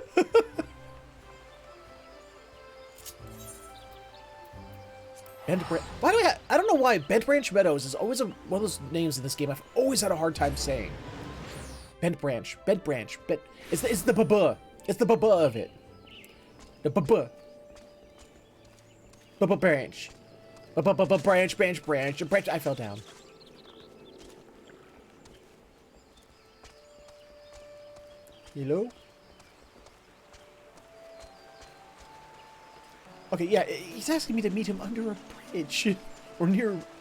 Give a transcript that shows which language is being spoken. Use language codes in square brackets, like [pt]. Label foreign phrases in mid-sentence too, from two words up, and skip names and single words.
[en] Why do I don't know why Bent Branch Meadows is always one of those names in this game I've always had a hard time saying. Bent Branch. It's the ba-ba. It's the ba-ba of it. The ba-ba. Ba-ba branch. Ba-ba-ba-ba branch. Branch. I fell down. Hello? Okay, yeah, he's asking me to meet him under a bridge. Or near...